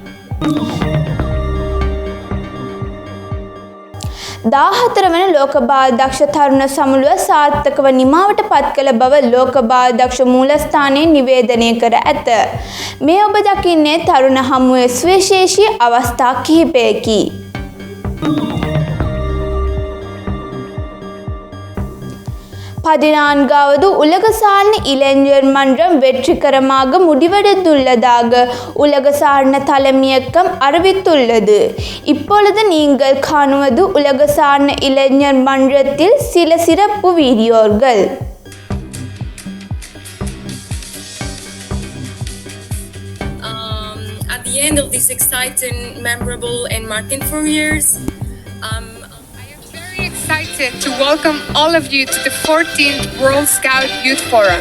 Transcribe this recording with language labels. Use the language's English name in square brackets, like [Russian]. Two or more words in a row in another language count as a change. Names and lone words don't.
[Sinhala] 14 වන ලෝක බාල දක්ෂ තරුණ සමුළුව සාර්ථකව නිමාවට පත් කළ බව ලෝක බාල දක්ෂ මූලස්ථානයේ නිවේදනය කර ඇත. මේ ඔබ දකින්නේ තරුණ හමුවේ සුවිශේෂී අවස්ථා කිහිපයකි. [Tamil] பதினான்காவது உலக சாரண இளைஞர் மன்றம் வெற்றிகரமாக முடிவடைந்துள்ளதாக உலக சாரண தலைமையகம் அறிவித்துள்ளது. இப்பொழுது நீங்கள் காணுவது உலக சாரண இளைஞர் மன்றத்தில் சில சிறப்பு வீடியோக்கள். [English] At the end of this exciting, memorable and marking 4 years, excited to welcome all of you to the 14th World Scout Youth Forum.